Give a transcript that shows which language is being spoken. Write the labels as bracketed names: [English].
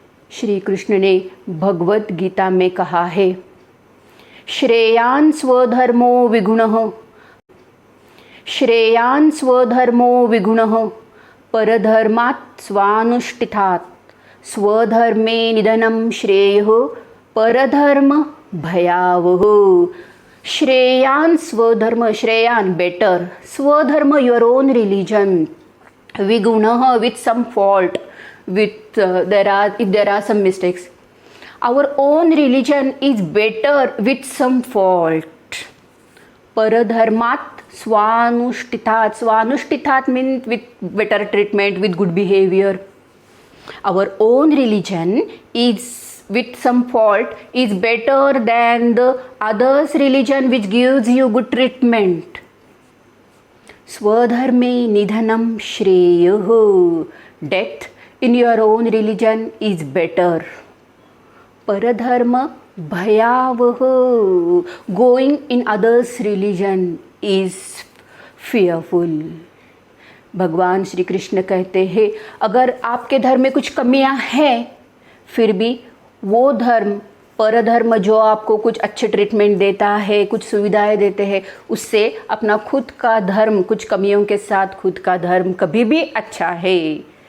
[Hindi] श्री कृष्ण ने भगवत गीता में कहा है, [Sanskrit] श्रेयान् स्वधर्मो विगुणः, श्रेयान् स्वधर्मो विगुणः, परधर्मात् स्वानुष्ठितात्, स्वधर्मे निधनं श्रेयः, परधर्म भयावह। श्रेयान् स्वधर्म, श्रेयान् [English] better, [Sanskrit] स्वधर्म [English] your own religion, [Sanskrit] विगुणः [English] with some fault, with if there are some mistakes. Our own religion is better with some fault. [Sanskrit] Paradharmat swanushtitat, swanushtitat [English] means with better treatment, with good behavior. Our own religion is with some fault is better than the others religion which gives you good treatment. [Sanskrit] Swadharme nidhanam shreyaho, [English] death in your own religion is better. [Sanskrit] Paradharma bhayavaha, [English] going in others religion is fearful. [Hindi] भगवान श्री कृष्ण कहते हैं, अगर आपके धर्म में कुछ कमियां हैं, फिर भी वो धर्म, परधर्म जो आपको कुछ अच्छे ट्रीटमेंट देता है, कुछ सुविधाएं देते हैं, उससे अपना खुद का धर्म कुछ कमियों के साथ खुद का धर्म कभी भी अच्छा है।